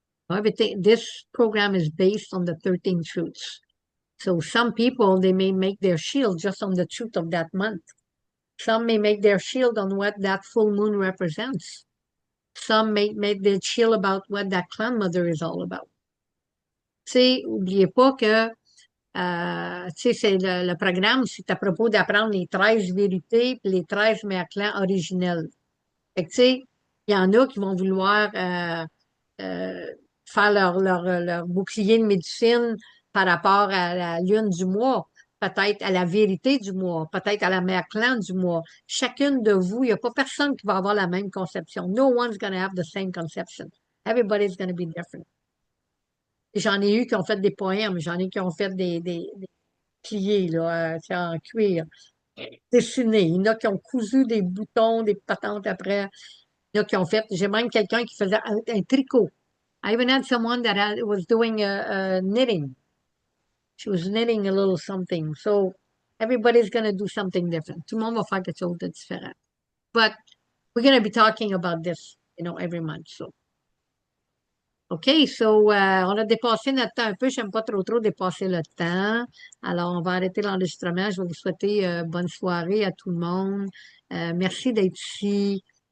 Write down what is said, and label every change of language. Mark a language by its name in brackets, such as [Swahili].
[English] Everything, this program is based on the 13 truths. So some people, they may make their shield just on the truth of that month. Some may make their shield on what that full moon represents. Some may make their shield about what that clan mother is all about. [French] Tu sais, oubliez pas que tu sais, c'est le programme, c'est à propos d'apprendre les 13 vérités et les 13 mères clans originels. Fait que, tu sais, il y en a qui vont vouloir faire leur bouclier de médecine par rapport à la lune du mois, peut-être à la vérité du mois, peut-être à la mère clan du mois. Chacune de vous, il n'y a pas personne qui va avoir la même conception. [English] No one's going to have the same conception. Everybody's going to be different. [French] Et j'en ai eu qui ont fait des poèmes, j'en ai qui ont fait des pliés là, en cuir, dessinés. Il y en a qui ont cousu des boutons, des patentes après. Il y en a qui ont fait, j'ai même quelqu'un qui faisait un tricot. [English] I even had someone that was doing knitting. She was knitting a little something. So everybody's going to do something different. [French] Tout le monde va faire quelque chose de différent. [English] But we're going to be talking about this, every month. So. [French] OK, so on a dépassé notre temps un peu. J'aime pas trop dépasser le temps. Alors, on va arrêter l'enregistrement. Je vais vous souhaiter bonne soirée à tout le monde. Merci d'être ici.